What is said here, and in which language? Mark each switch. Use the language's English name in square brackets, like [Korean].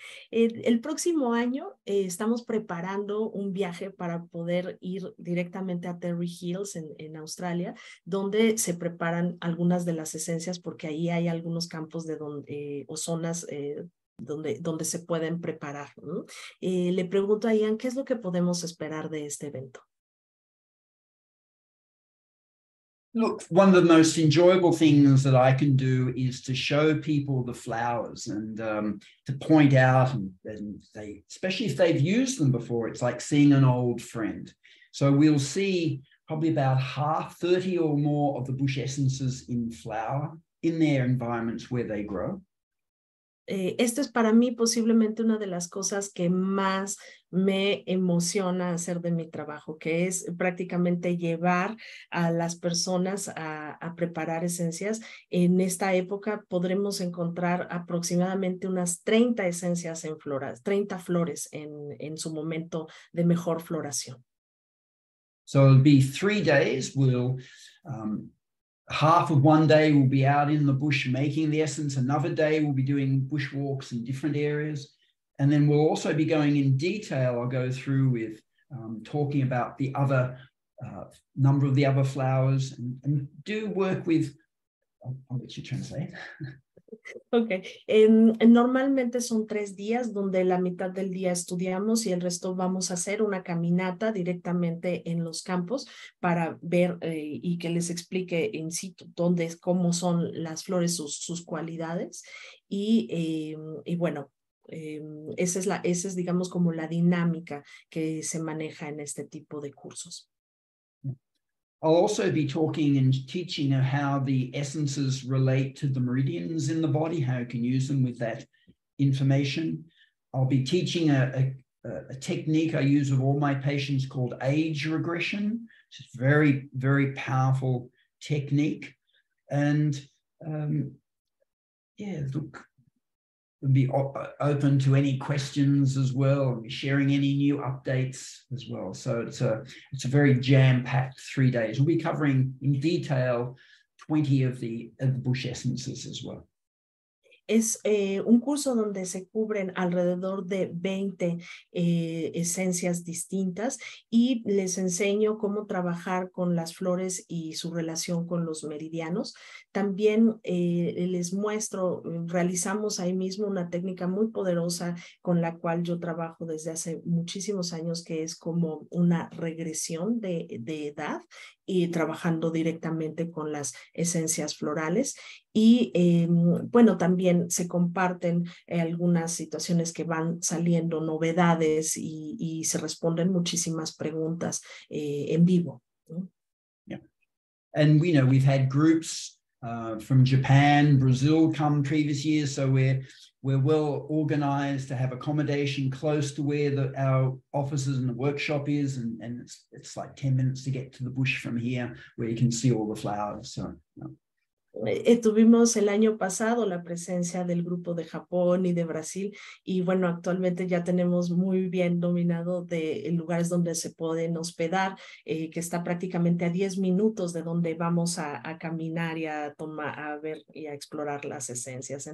[Spanish] El próximo año estamos preparando un viaje para poder ir directamente a Terry Hills en Australia, donde se preparan algunas de las esencias, porque ahí hay algunos campos o zonas donde se pueden preparar, ¿no? Le pregunto a Ian, ¿qué es lo que podemos esperar de este evento? [English] Look, one of the most enjoyable things that I can do is to show people the flowers and to point out, and they, especially if they've used them before, it's like seeing an old friend. So we'll see probably about 30 or more of the bush essences in flower in their environments where they grow. [Spanish] Esto es para mí posiblemente una de las cosas que más me emociona hacer de mi trabajo, que es prácticamente llevar a las personas a preparar esencias. En esta época podremos encontrar aproximadamente unas 30 esencias en floras, 30 flores en su momento de mejor floración. [English] So it'll be 3 days. We'll half of one day we'll be out in the bush making the essence. Another day we'll be doing bush walks in different areas. And then we'll also be going in detail. I'll go through with talking about the other number of the other flowers and do work with, I'll let you translate. [Spanish] Ok, normalmente son 3 días donde la mitad del día estudiamos y el resto vamos a hacer una caminata directamente en los campos para ver y que les explique in situ cómo son las flores, sus cualidades y bueno, esa es digamos como la dinámica que se maneja en este tipo de cursos. [English] I'll also be talking and teaching how the essences relate to the meridians in the body, how you can use them with that information. I'll be teaching a technique I use with all my patients called age regression, which is very, very powerful technique. And yeah, look, we'll be open to any questions as well. I'll be sharing any new updates as well. So it's a very jam-packed 3 days. We'll be covering in detail 20 of the bush essences as well. [Spanish] Es un curso donde se cubren alrededor de 20 esencias distintas y les enseño cómo trabajar con las flores y su relación con los meridianos. También les muestro, realizamos ahí mismo una técnica muy poderosa con la cual yo trabajo desde hace muchísimos años, que es como una regresión de edad y trabajando directamente con las esencias florales. Y bueno, también se comparten algunas situaciones que van saliendo, novedades y se responden muchísimas preguntas en vivo, ¿no? [English] Yeah. And we know we've had groups from Japan, Brazil come previous years, so we're well organized to have accommodation close to where our offices and the workshop is, and it's like 10 minutes to get to the bush from here where you can see all the flowers. So [Spanish] Tuvimos el año pasado la presencia del grupo de Japón y de Brasil y bueno, actualmente ya tenemos muy bien dominado de lugares donde se pueden hospedar, que está prácticamente a 10 minutos de donde vamos a caminar y a ver y a explorar las esencias.